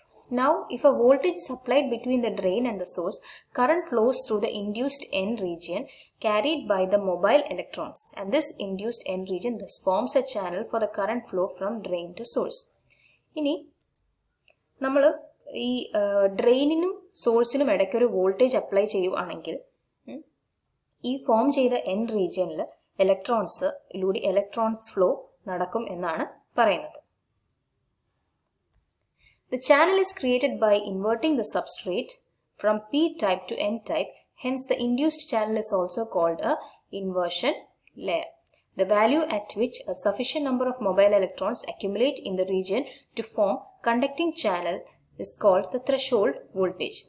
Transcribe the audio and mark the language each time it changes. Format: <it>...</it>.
<en>Now, if a voltage is applied between the drain and the source, current flows through the induced N region carried by the mobile electrons, and this induced N region thus forms a channel for the current flow from drain to source.</en> <ml>ഇനി നമ്മൾ ഈ ഡ്രെയിനിനും സോഴ്സിനും ഇടയ്ക്ക് ഒരു voltage apply ചെയ്യുവാണെങ്കിൽ ഈ form ചെയ്ത N റീജിയനിൽ ഇലക്ട്രോൺസിലൂടെ ഇലക്ട്രോൺസ് ഫ്ലോ നടക്കും എന്നാണ് പറയുന്നത്.</ml> <en>The channel is created by inverting the substrate from P-type to N-type. Hence, the induced channel is also called a inversion layer. The value at which a sufficient number of mobile electrons accumulate in the region to form conducting channel is called the threshold voltage.</en>